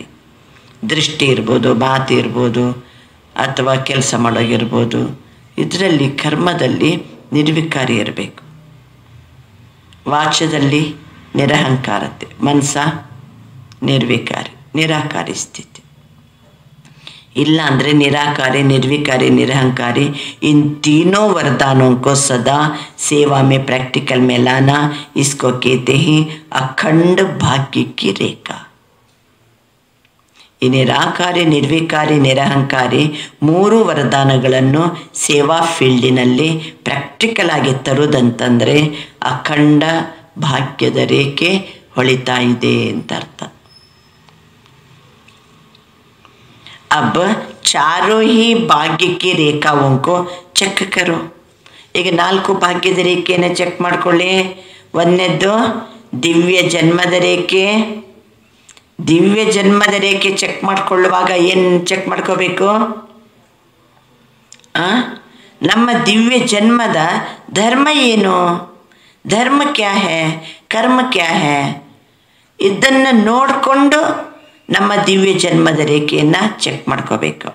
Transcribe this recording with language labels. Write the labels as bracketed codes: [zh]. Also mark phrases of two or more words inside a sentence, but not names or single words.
[kn] ದೃಷ್ಟಿ ಇರ್ಬೋದು, ಮಾತು ಇರ್ಬೋದು, ಅಥವಾ ಕೆಲಸ ಮಾಡೋಗಿರ್ಬೋದು. ಇದರಲ್ಲಿ ಕರ್ಮದಲ್ಲಿ ನಿರ್ವಿಕಾರಿ ಇರಬೇಕು. ವಾಚದಲ್ಲಿ ನಿರಹಂಕಾರತೆ, ಮನಸ ನಿರ್ವಿಕಾರಿ, ನಿರಾಕಾರಿ ಸ್ಥಿತಿ. ಇಲ್ಲ ಅಂದರೆ ನಿರಾಕಾರಿ, ನಿರ್विकारी, [hi] निरहंकारी, इन तीनों वरदानों को सदा सेवा में प्रैक्टिकल में लाना, इसको कहते हैं अखंड भाग्य की रेखा. [kn] ಈ ನಿರಾಕಾರಿ, ನಿರ್ವಿಕಾರಿ, ನಿರಹಂಕಾರಿ ಮೂರು ವರದಾನಗಳನ್ನು ಸೇವಾ ಫೀಲ್ಡಿನಲ್ಲಿ ಪ್ರಾಕ್ಟಿಕಲ್ ಆಗಿ ತರುವುದಂತಂದರೆ ಅಖಂಡ ಭಾಗ್ಯದ ರೇಖೆ ಹೊಳಿತಾ ಇದೆ ಅಂತ ಅರ್ಥ. [hi] अब चारों ही भाग्य की रेखाओं को ಚೆಕ್ करो. [kn] ಈಗ 4 ಭಾಗ್ಯದ ರೇಖೆಯನ್ನು ಚೆಕ್ ಮಾಡ್ಕೊಳ್ಳಿ. ಒಂದನೇದ್ದು ದಿವ್ಯ ಜನ್ಮದ ರೇಖೆ. ದಿವ್ಯ ಜನ್ಮದ ರೇಖೆ ಚೆಕ್ ಮಾಡ್ಕೊಳ್ಳುವಾಗ ಏನು ಚೆಕ್ ಮಾಡ್ಕೋಬೇಕು? ನಮ್ಮ ದಿವ್ಯ ಜನ್ಮದ ಧರ್ಮ ಏನು, [hi] धर्म क्या है, कर्म क्या है, [kn] ಇದನ್ನು ನೋಡಿಕೊಂಡು ನಮ್ಮ ದಿವ್ಯ ಜನ್ಮದ ರೇಖೆಯನ್ನು ಚೆಕ್ ಮಾಡ್ಕೋಬೇಕು.